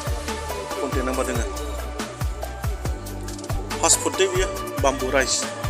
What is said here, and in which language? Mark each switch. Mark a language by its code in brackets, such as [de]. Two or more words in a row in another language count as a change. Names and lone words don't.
[en] Contact number [brx] दोङो. [en] Fast food [brx] दे बियो, [en] bamboo rice.